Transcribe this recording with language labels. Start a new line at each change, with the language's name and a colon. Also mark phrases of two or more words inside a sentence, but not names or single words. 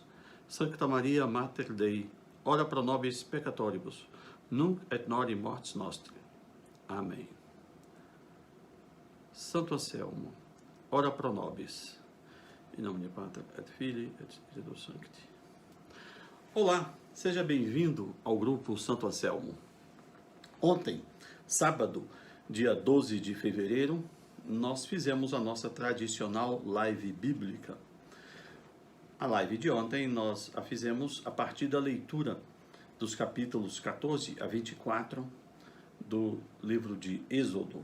Latin: Sancta Maria, Mater Dei, ora pro nobis peccatoribus, nunc et nori mortis nostri.
Portuguese: Amém.
Latin: Santo Anselmo, ora pro nobis.
Portuguese: Em nome de
Latin: Pater et Filii et Spiritus Sancti.
Portuguese: Olá, seja bem-vindo ao grupo Santo Anselmo. Ontem, sábado, dia 12 de fevereiro, nós fizemos a nossa tradicional live bíblica. A live de ontem nós a fizemos a partir da leitura dos capítulos 14 a 24 do livro de Êxodo.